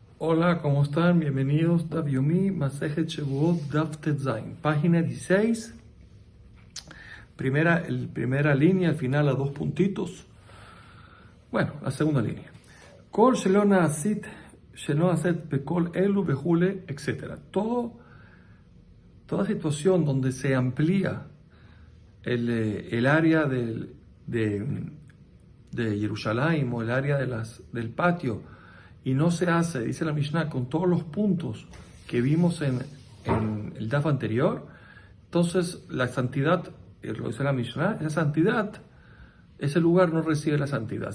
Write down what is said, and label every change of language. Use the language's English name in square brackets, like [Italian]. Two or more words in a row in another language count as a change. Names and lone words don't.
[Spanish] Hola, ¿cómo están? Bienvenidos. [Hebrew] דף יומי מסכת שבועות דף טז. [Spanish] Página 16. Primera línea, al final a dos puntitos. Bueno, la segunda línea. [Hebrew] כל שלא נעשית בכל אלו בחולין, [Spanish] etc. Toda situación donde se amplía el área de Jerusalén o el área del patio, y no se hace, dice la Mishnah, con todos los puntos que vimos en el DAF anterior, entonces la santidad, lo dice la Mishnah, esa santidad, ese lugar no recibe la santidad.